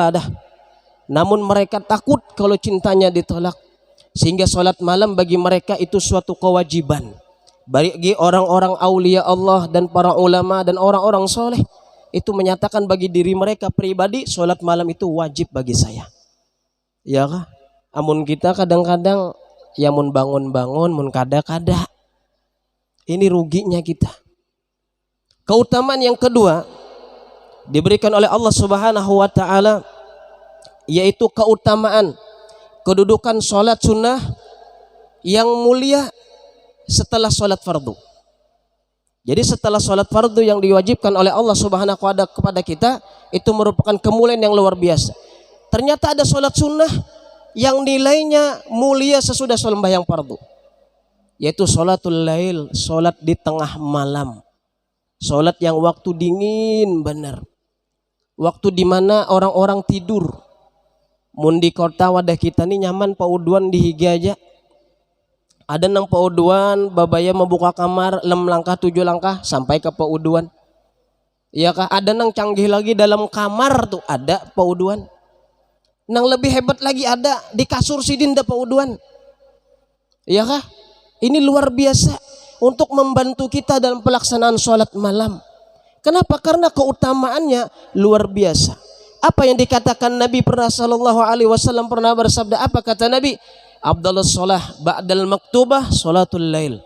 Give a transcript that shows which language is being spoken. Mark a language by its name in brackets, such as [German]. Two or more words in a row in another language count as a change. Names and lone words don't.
[Indonesian] Namun mereka takut kalau cintanya ditolak. sehingga sholat malam bagi mereka itu suatu kewajiban. Bagi orang-orang aulia Allah dan para ulama dan orang-orang soleh itu menyatakan bagi diri mereka pribadi sholat malam itu wajib bagi saya. Ya kah? [Banjar] Amun kita kadang-kadang ya mun bangun-bangun, mun kada-kada. [Indonesian] Ini ruginya kita. Keutamaan yang kedua diberikan oleh Allah [Arabic] سبحانه وتعالى [Indonesian] yaitu keutamaan kedudukan sholat sunnah yang mulia setelah sholat fardu. Jadi setelah sholat fardu yang diwajibkan oleh Allah [Arabic] سبحانه وتعالى [Indonesian] kepada kita itu merupakan kemuliaan yang luar biasa. Ternyata ada sholat sunnah yang nilainya mulia sesudah sembahyang fardu, yaitu [Arabic] صلاة الليل, [Indonesian] sholat di tengah malam. Sholat yang waktu dingin benar, waktu dimana orang-orang tidur. [Banjar] Mun di kota wadah kita nih nyaman pauduan di higi aja. Ada nang pauduan babaya membuka kamar 6 langkah 7 langkah sampai ke pauduan. Iya kah? Ada nang canggih lagi dalam kamar tuh ada pauduan. Nang lebih hebat lagi ada di kasur sidin da pauduan. Iya kah? [Indonesian] Ini luar biasa untuk membantu kita dalam pelaksanaan sholat malam. Kenapa? Karena keutamaannya luar biasa. Apa yang dikatakan Nabi [Arabic] صلى الله عليه وسلم [Indonesian] pernah bersabda, apa kata Nabi? [Arabic] أفضل الصلاة بعد المكتوبة صلاة الليل.